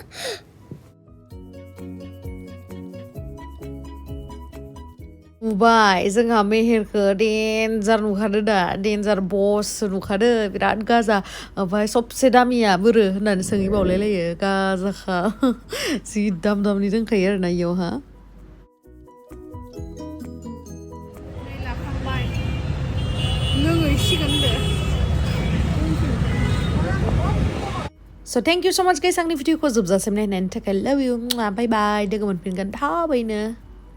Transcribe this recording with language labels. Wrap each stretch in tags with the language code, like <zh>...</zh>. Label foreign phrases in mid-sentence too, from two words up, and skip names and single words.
<brx>नुबाय जोंहा मेहेरखौ डेन्जार नुखादो दा डेन्जार बस नुखादो बिराद गाजा ओमफ्राय सबसे दामिया बोरो होननानै सोंहैबावलायलायो गाजाखा जि दामनि दंखायो आरोना इयावहा</brx> <en>So thank you so much guys</en> <brx>आंनि भिडिअखौ जोबजासिम नायनायनि थाखाय</brx> <en>love you bye bye</en> <brx>लोगो मोनफिनगोन थाबैनो</brx>